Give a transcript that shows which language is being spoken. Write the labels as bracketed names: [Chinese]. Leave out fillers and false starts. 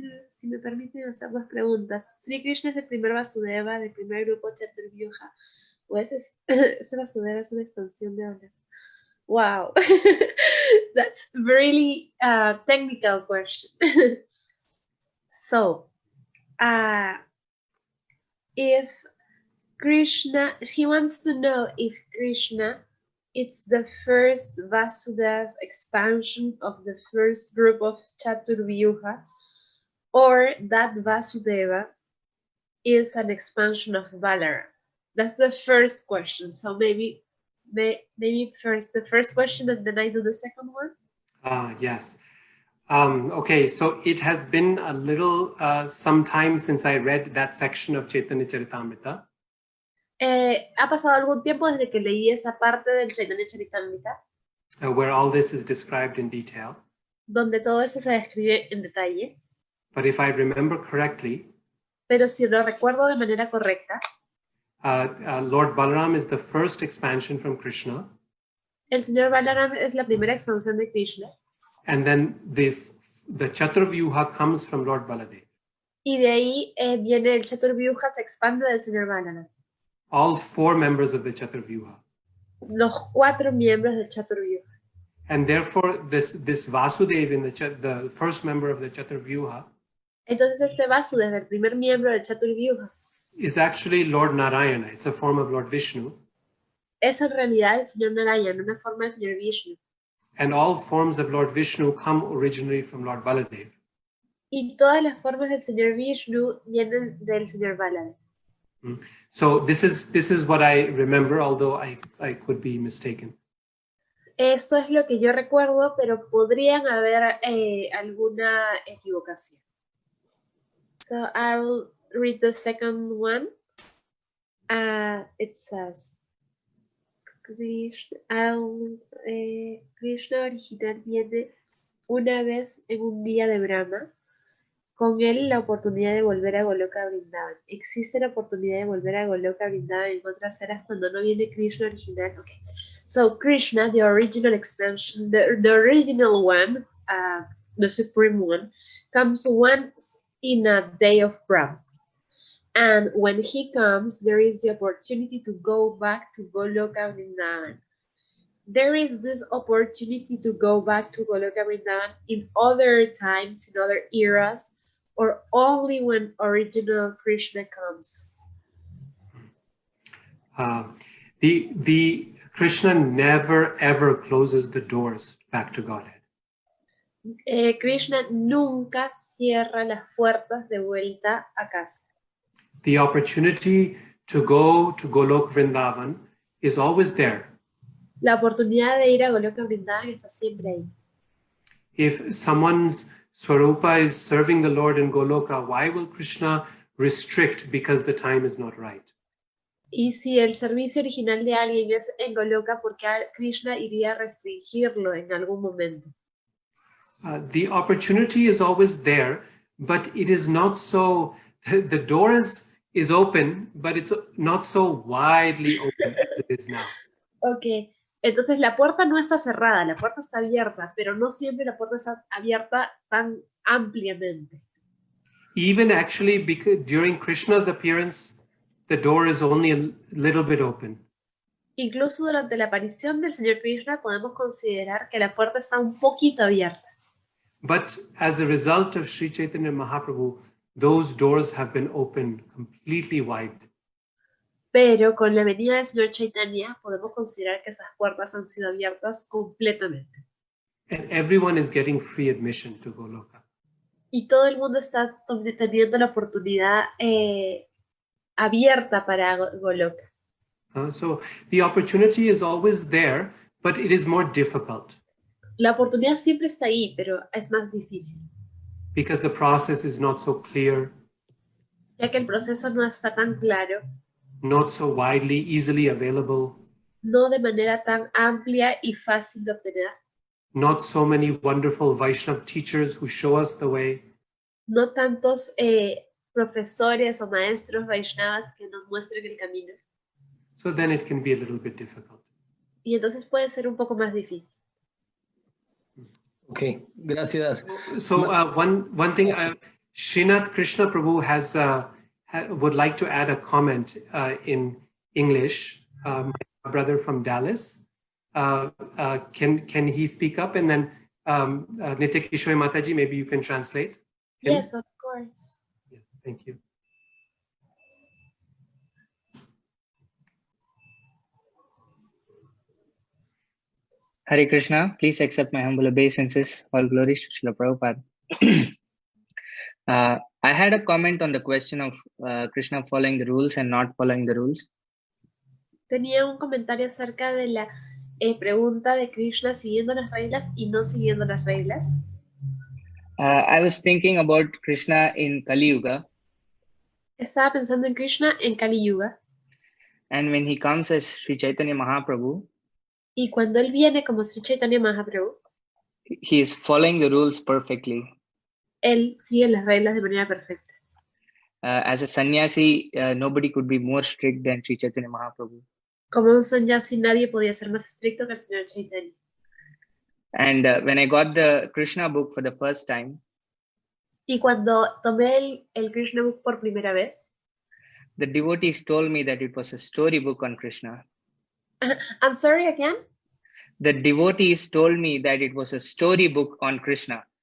[Spanish] Si me permiten hacer dos preguntas. Sri Krishna es el primer Vasudeva del primer grupo Chaturvyuha. ¿O ese Vasudeva es una expansión de dónde? [English] Wow. That's a really technical question. So, if Krishna, he wants to know if Krishna, it's the first Vasudeva expansion of the first group of Chaturvyuha, or that Vasudeva is an expansion of Balaram. That's the first question. So maybe first the first question and then I do the second one. Yes. Okay, so it has been a little some time since I read that section of Chaitanya Charitamrita. [Spanish] Ha pasado algún tiempo desde que leí esa parte del Chaitanya Charitamrita. [English] Where all this is described in detail. [Spanish] Donde todo eso se describe en detalle. [English] But if I remember correctly, [Spanish] pero si lo recuerdo de manera correcta, [English] Lord Balaram is the first expansion from Krishna. [Spanish] El señor Balaram es la primera expansión de Krishna. [English] And then the Chaturvyuha comes from Lord Baladev. [Spanish] Y de ahí viene el Chaturvyuha, se expande del señor Balaram. [English] All four members of the Chaturvyuha. [Spanish] Los 4 miembros del Chaturvyuha. [English] And therefore, this Vasudev, the first member of the Chaturvyuha, [Spanish] entonces este Vasudeva, el primer miembro del Chaturvyuha, [English] is actually Lord Narayana. It's a form of Lord Vishnu. [Spanish] es en realidad el señor Narayan, una forma del señor Vishnu. [English] And all forms of Lord Vishnu come originally from Lord Baladev. [Spanish] Y todas las formas del señor Vishnu vienen del señor Baladev. [English] So this is what I remember, although I could be mistaken. [Spanish] Esto es lo que yo recuerdo, pero podrían haber alguna equivocación. [English] So I'll read the second one. It says, [Spanish] Krishna original viene una vez en un día de Brahma. Con él la oportunidad de volver a Goloka Vrindavan. ¿Existe la oportunidad de volver a Goloka Vrindavan en otras eras cuando no viene Krishna original? [English] Okay. So Krishna, the original expansion, the original one, the supreme one, comes once in a day of Brahma. And when he comes, there is the opportunity to go back to Goloka Vrindavan. There is this opportunity to go back to Goloka Vrindavan in other times, in other eras, or only when original Krishna comes? The Krishna never ever closes the doors back to Godhead. [Spanish] Krishna nunca cierra las puertas de vuelta a casa. [English] The opportunity to go to Golok Vrindavan is always there. [Spanish] La oportunidad de ir a Goloka Vrindavan está siempre ahí. [English] If someone's Swarupa is serving the Lord in Goloka, why will Krishna restrict because the time is not right? [Spanish] Y si el servicio original de alguien es en Goloka, ¿por qué Krishna iría a restringirlo en algún momento? [English] The opportunity is always there, but it is not so, the door is open, but it's not so widely open as it is now. [Spanish] Ok, entonces la puerta no está cerrada, la puerta está abierta, pero no siempre la puerta está abierta tan ampliamente. [English] Even actually, because during Krishna's appearance, the door is only a little bit open. [Spanish] Incluso durante la aparición del Señor Krishna podemos considerar que la puerta está un poquito abierta. [English] But as a result of Sri Chaitanya Mahaprabhu, those doors have been opened completely wide. [Spanish] Pero con la venida del Señor Chaitanya podemos considerar que esas puertas han sido abiertas completamente. [English] And everyone is getting free admission to Goloka. [Spanish] Y todo el mundo está teniendo la oportunidad abierta para Goloka. [English] So the opportunity is always there, but it is more difficult. [Spanish] La oportunidad siempre está ahí, pero es más difícil. [English] Because the process is not so clear. [Spanish] Ya que el proceso no está tan claro. [English] Not so widely, easily available. [Spanish] No de manera tan amplia y fácil de obtener. [English] Not so many wonderful Vaishnava teachers who show us the way. [Spanish] No tantos profesores o maestros Vaishnavas que nos muestren el camino. [English] So then it can be a little bit difficult. [Spanish] Y entonces puede ser un poco más difícil. Ok, gracias. [English] So one thing, Srinath Krishna Prabhu has would like to add a comment in English. My brother from Dallas, can he speak up, and then Nitya Kishore Mataji, maybe you can translate him? Yes, of course. Yeah, thank you. Hare Krishna, please accept my humble obeisances. All glories to Srila Prabhupada. I had a comment on the question of Krishna following the rules and not following the rules. [Spanish] Tenía un comentario acerca de la pregunta de Krishna siguiendo las reglas y no siguiendo las reglas. [English] I was thinking about Krishna in Kali Yuga. [Spanish] Estaba pensando en Krishna en Kali Yuga. [English] And when he comes as Sri Chaitanya Mahaprabhu, [Spanish] y cuando él viene como Sri Chaitanya Mahaprabhu, [English] he is following the rules perfectly. [Spanish] Él sigue las reglas de manera perfecta. [English] As a sannyasi, nobody could be more strict than Sri Chaitanya Mahaprabhu. [Spanish] Como un sannyasi, nadie podía ser más estricto que el señor Chaitanya. [English] And when I got the Krishna book for the first time, [Spanish] y cuando tomé el Krishna book por primera vez, [English] the devotees told me that it was a storybook on Krishna. I'm sorry, again? The devotees told me that it was a storybook on Krishna.